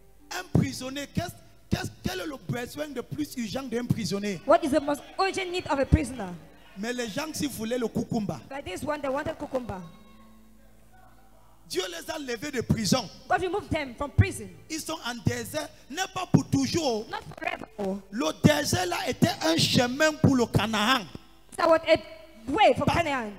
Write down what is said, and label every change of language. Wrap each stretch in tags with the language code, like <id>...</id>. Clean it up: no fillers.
<fr>Un prisonnier, quel est le besoin de plus urgent d'un prisonnier?</fr> <en>What is the most urgent need of a prisoner?</en> <fr>Mais les gens, s'ils voulaient le cucumba,</fr> <en>Like this one, they wanted cucumber.</en> <fr>Dieu les a levés de prison.</fr> <en>God removed them from prison.</en> <fr>Ils sont en désert, n'est pas pour toujours.</fr> <en>Not forever.</en> <fr>Le désert là était un chemin pour le Canaan.</fr> <en>That was a way for Canaan.</en>